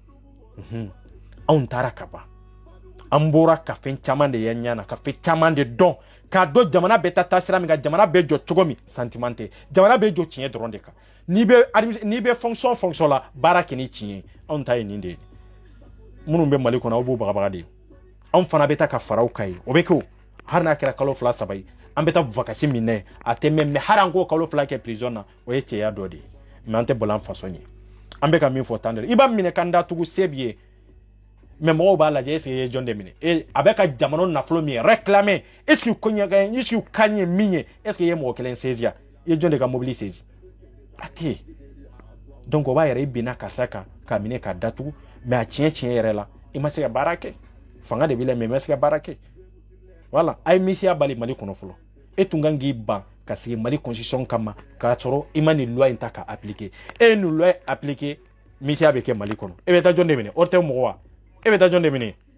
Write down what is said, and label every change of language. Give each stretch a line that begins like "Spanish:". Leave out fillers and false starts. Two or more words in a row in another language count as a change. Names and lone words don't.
Bambara: anw taara ka ban an bɔra ka fɛn caman de ye ɲana ka fɛn caman de dɔn k'a dɔn jamana bɛ taa sira min kan jamana bɛ jɔ cogo min sentiment tɛ jamana bɛ jɔ tiɲɛ dɔrɔn de kan n'i bɛ fonction la baara kɛ ni tiɲɛ anw ta ye nin de ye minnu bɛ Mali kɔnɔ aw b'u bagabaga de anw fana bɛ taa ka faraw ka ye o bɛ kɛ o hali n'a kɛra kalo 2 3 ye an bɛ taa vacances min na a tɛ mɛn mais hali an k'o kalo 2 kɛ prison na o ye cɛya dɔ de ye mais an tɛ bɔla an faso ɲɛ an bɛ ka min fɔ tan de i b'a minɛ kan da tugu se b'i ye mais mɔgɔw b'a lajɛ
French: est-ce que
Bambara: i ye jɔn de minɛ a bɛ ka jamana nafolo min réclamer
French: est-ce que
Bambara: ka ɲɛ min ye
French: est-ce que
Bambara: i ye mɔgɔ kelen saisir i ye jɔn de ka mobili saisir a tɛ donc o b'a yɛrɛ i binna karisa kan k'a minɛ k'a datugu mais a tiɲɛ yɛrɛ la i ma se ka baara kɛ fanga de b'i la mais i ma se ka baara kɛ voilà a ye misiya bali Mali kɔnɔ fɔlɔ e tun kan k'i ban ka sigi Mali constitution kama k'a sɔrɔ i ma nin loi in ta ka appliquer e ye nin loi appliquer misiya bɛ kɛ Mali kɔnɔ e bɛ taa jɔn de minɛ o tɛ mɔgɔ wa e bɛ taa jɔn de minɛ